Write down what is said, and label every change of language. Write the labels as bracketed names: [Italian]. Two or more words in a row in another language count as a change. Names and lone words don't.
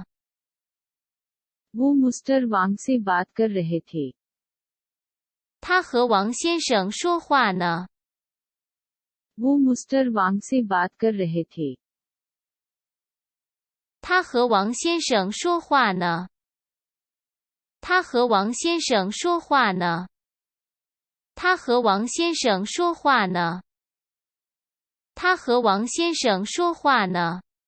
[Hindi] वो मिस्टर वांग से बात कर रहे थे। [Chinese] 他和王先生说话呢。 [Hindi] वो मिस्टर वांग से बात कर रहे थे। [Chinese] 他和王先生说话呢。他和王先生说话呢。他和王先生说话呢。他和王先生说话呢。